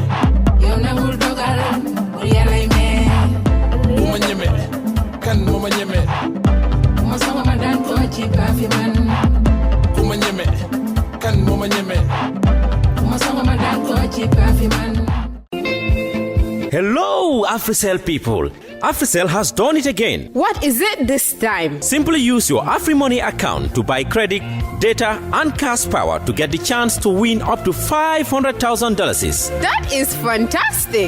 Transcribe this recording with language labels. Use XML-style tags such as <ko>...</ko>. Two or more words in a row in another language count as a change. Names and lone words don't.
<wo>yow nangul dogal bur yàllay maye bu ma ñeme kan moo ma ñeme ku ma sama ma daan ko ci baafi man ku ma ñeme kan moo ma ñeme ku ma sama ma daan ko ci baafi man.</wo> <en>Hello, AfriCell people. AfriCell has done it again. What is it this time? Simply use your AfriMoney account to buy credit, data, and cash power to get the chance to win up to $500,000. That is fantastic.</en>